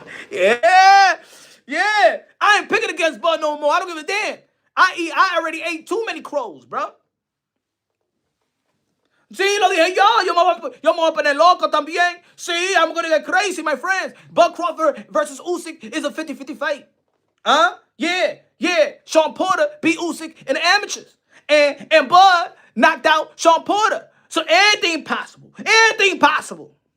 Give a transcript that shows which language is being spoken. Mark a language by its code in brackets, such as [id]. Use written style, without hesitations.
[en] Yeah, yeah. I ain't picking against Bud no more. I don't give a damn. I already ate too many crows, bro. [es] Sí, lo dije yo me voy a poner loco también. Sí, [en] I'm gonna get crazy, my friends. Bud Crawford versus Usyk is a 50-50 fight. Huh? Yeah, yeah. Sean Porter beat Usyk in the amateurs. And Bud knocked out Sean Porter. So anything possible. Anything possible.